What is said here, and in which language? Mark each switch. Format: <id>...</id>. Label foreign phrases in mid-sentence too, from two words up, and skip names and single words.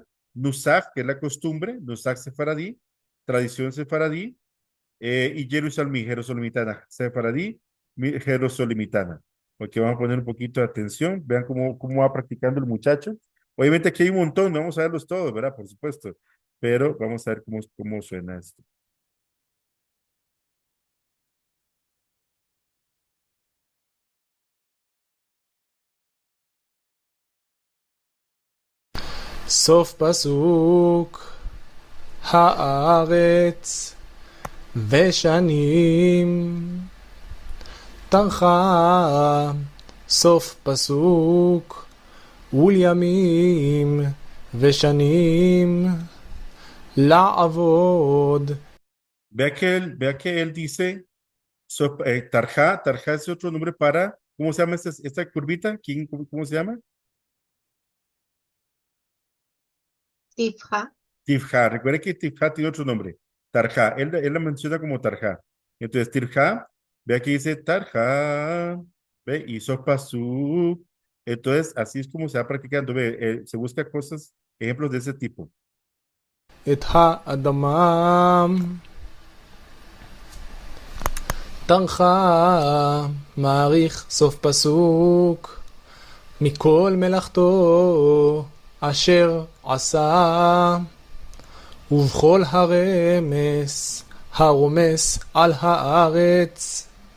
<es>Nusach, que es la costumbre.</es> <he>נוסח ספרדי,</he> <es>tradición sefaradí. Y Jerusalmi, Jerosolimitana. Sefaradí, Jerosolimitana. Porque vamos a poner un poquito de atención. Vean cómo va practicando el muchacho. Obviamente aquí hay un montón, no vamos a verlos todos, ¿verdad? Por supuesto. Pero vamos a ver cómo suena esto.</es> <he>סוף פסוק הארץ ושנים טרחה סוף פסוק ולימים ושנים לעבוד.</he> <es>Vea que él dice Tarja, tarja es otro nombre para, ¿cómo se llama esta curvita? ¿Cómo se llama? Tifja. Tifja. Recuerde que Tifja tiene otro nombre. Tarja. Él la menciona como Tarja. Entonces, Tirja, ve aquí dice Tarja. Ve, y Sopasuk. Entonces, así es como se va practicando. Ve, se busca cosas, ejemplos de ese tipo.</es> <he>את האדמה טרחה, מעריך סוף פסוק, מכל מלאכתו אשר עשה, ובכל הרמס הרומס על הארץ.</he>